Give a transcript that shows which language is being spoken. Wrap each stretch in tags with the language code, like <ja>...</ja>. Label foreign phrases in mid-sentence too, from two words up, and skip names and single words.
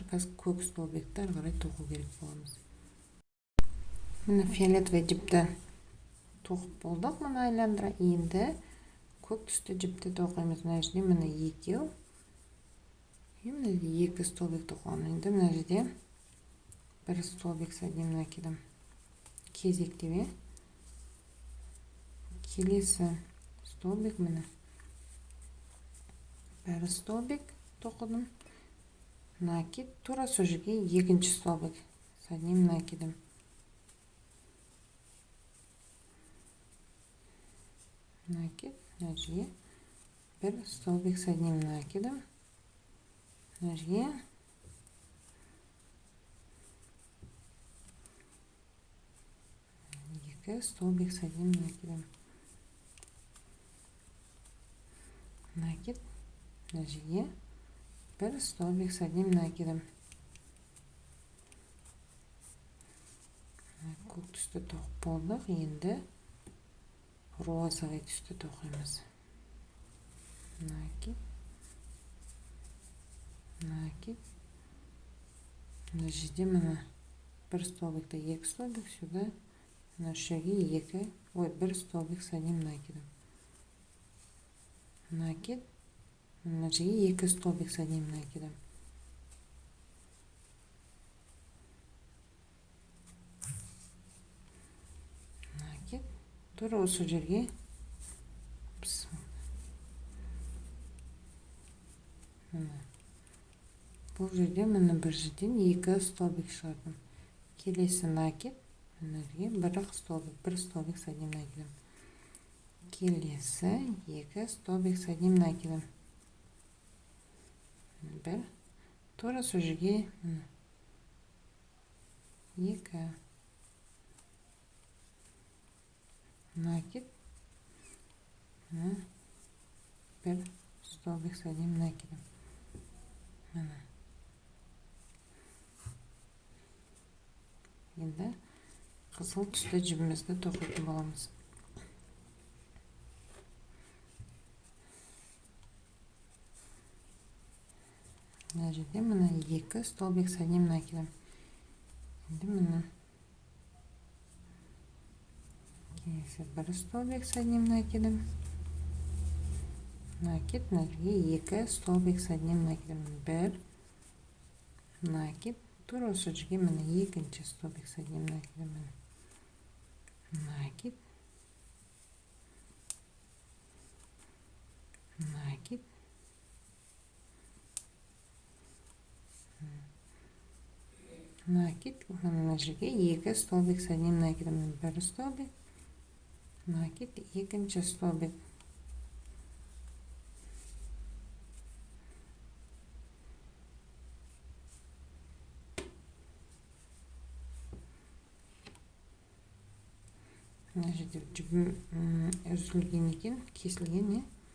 <kk>Қазір көк столбикті ары қарай тоқу керек боламыз. Мына фиолетовый жіпті тоқып болдық, мына айландыра. Енді көк түсті жіпті тоқимыз. Мына жерде мына 2, мына жерде 2 столбик тоқыған. Енді мына жерде 1 столбик</kk> <ru>с одним накидом.</ru> <kk>Кезектебе. Келесі столбик міне. 1 столбик тоқыдым. Накид, тура сол жерге екінші столбик</kk> <ru>с одним накидом.</ru> <kk>Накид, мына жерге 1 столбик</kk> <ru>с одним накидом.</ru> <kk>Мына жерге 2 столбик</kk> <ru>с одним накидом.</ru> <kk>Накид, мына жерге 1 столбик</kk> <ru>с одним накидом.</ru> <kk>Көк түсті тоқып болдық. Енді розовый түсті тоқимыз. Накид, накид. Мына жерде мына 1 столбикта 2 столбик, сюда мына жерге 1 столбик</kk> <ru>с одним накидом.</ru> <kk>Накид, мына жерге 2 столбик</kk> <ru>с одним накидом.</ru> <kk>Накид, тура осы жерге бұл жерде міне бір жерден 2 столбик шығардым. Келесі накид, мына жерге 1 столбик</kk> <ru>с одним накидом.</ru> <kk>Келесі 2 столбик</kk> <ru>с одним накидом.</ru> <kk>1, тура сол жерге 2 накид, 1 столбик</kk> <ru>с одним накидом.</ru> <kk>Енді қызыл түсті жібімізді тоқитын боламыз. Мына жерде мына 2 столбик</kk> <ru>с одним накидом.</ru> <kk>Енді мына есе бір столбик</kk> <ru>с одним накидом.</ru> <kk>Накид, мына жерге 2 столбик</kk> <ru>с одним накидом.</ru> <kk>1 накид. Тура осы жерге міне екінші столбик</kk> <ru>с одним накидом.</ru> <kk>Накид. Накид. Накид. Мына жерге 2 столбик</kk> <ru>с одним накидом.</ru> <kk>1 столбик. Накид, екінші столбик. Мына жерде жібім үзілген екен, кесілген не?</kk>